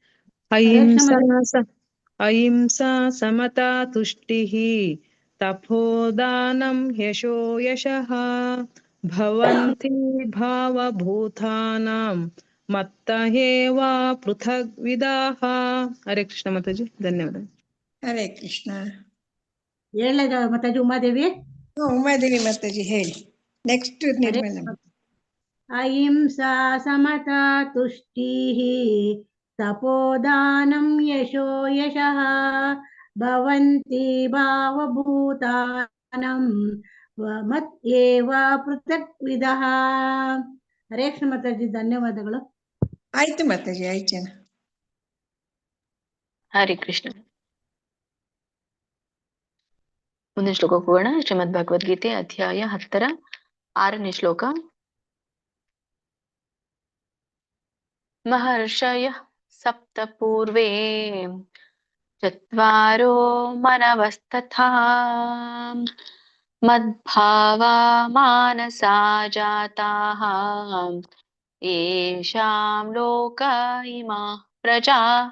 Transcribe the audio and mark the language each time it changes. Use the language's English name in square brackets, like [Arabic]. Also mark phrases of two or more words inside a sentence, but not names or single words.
[Sanskrit] ಅಹಿಂಸಾ ಸಮತಾ ತುಷ್ಟಿಃ ತಪೋದಾನಂ ಯಶೋ ಯಶಃ ಭವಂತಿ ಭಾವಭೂತಾನಾಂ ಮತ್ತ ಏವ ಪೃಥಗ್ ವಿಧಾಹ. [Kannada] ಹರೇ ಕೃಷ್ಣ ಮಾತಾಜಿ, ಧನ್ಯವಾದ. ಹರೇ ಕೃಷ್ಣ. ಹೇಳದ ಮಾತಾಜಿ ಉಮಾದೇವಿ. ಉಮಾದೇವಿ ಮಾತಾಜಿ ಹೇಳಿ. ನೆಕ್ಸ್ಟ್ ನಿರ್ಮಲ. [Sanskrit] अहिंसा समता तुष्टिः तपोदानं यशो यशः भवन्ति भावभूतानं मत् एव पृथक्विदः. [Kannada] ಹರೇ ಕೃಷ್ಣ ಮಾತಾಜಿ, ಧನ್ಯವಾದಗಳು. ಆಯ್ತು ಮಾತಾಜಿ, ಆಯ್ತು ಜನ. ಹರಿ ಕೃಷ್ಣ. ಮುಂದಿನ ಶ್ಲೋಕಕ್ಕೆ ಹೋಗೋಣ. ಶ್ರೀಮದ್ ಭಗವದ್ಗೀತೆ ಅಧ್ಯಾಯ 10 6ನೇ ಶ್ಲೋಕ. [Sanskrit] ಮಹರ್ಷಯಃ ಸಪ್ತ ಪೂರ್ವೇ ಚತ್ವಾರೋ ಮನವಸ್ತಥಾ ಮದ್ಭಾವಾ ಮಾನಸಾ ಜಾತಾಃ ಯೇಷಾಂ ಲೋಕ ಇಮಾಃ ಪ್ರಜಾಃ.